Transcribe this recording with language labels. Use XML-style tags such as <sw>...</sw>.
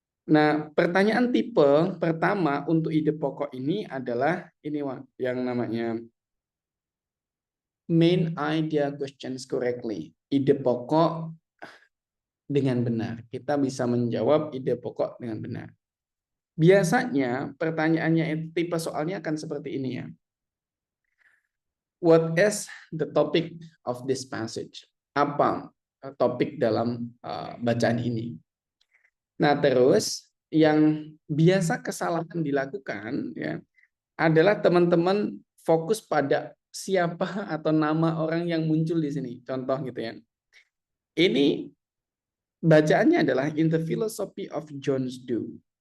<id>Nah, pertanyaan tipe pertama untuk ide pokok ini adalah ini yang namanya</id> <en>main idea questions correctly.</en> <id>Ide pokok dengan benar. Kita bisa menjawab ide pokok dengan benar. Biasanya pertanyaannya tipe soalnya akan seperti ini ya.</id> <en>What is the topic of this passage?</en> <id>Apa topik dalam bacaan ini? Nah, terus yang biasa kesalahan dilakukan ya adalah teman-teman fokus pada siapa atau nama orang yang muncul di sini. Contoh gitu ya. Ini bacaannya adalah</id> <en>In the Philosophy of John Dewey.</en>